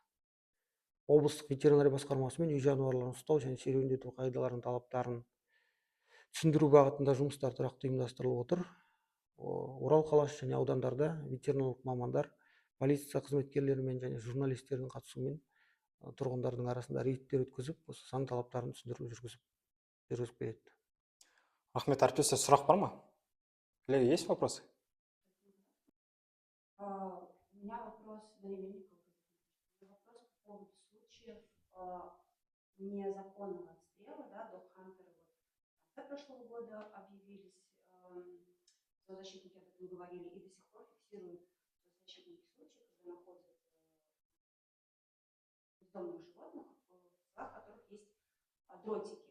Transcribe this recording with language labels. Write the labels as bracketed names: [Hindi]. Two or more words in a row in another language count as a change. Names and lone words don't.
[Kazakh] Облыстық ветеринария басқармасы мен үй жануарларын ұстау және серуендету қағидаларының талаптарын түсіндіру бағытында жұмыстар тұрақты ұйымдастырылып отыр. Орал қаласы және аудандарда ветеринарлық мамандар, полиция қызметкерлерімен және журналистердің қатысуымен тұрғындардың арасында рейдтер өткізіп, осы заң талаптарын түсіндіру жүргізіп келеді. Рахмет, әріптестер, сұрақ бар ма? [Russian] Коллеги, есть вопросы? У меня вопрос, вопрос по поводу случаев незаконного отстрела, да, догхантеры. В конце прошлого года объявились зоозащитники, об этом говорили, и до сих пор фиксируют зоозащитники случаи, когда находят бездомных животных, в которых есть дротики.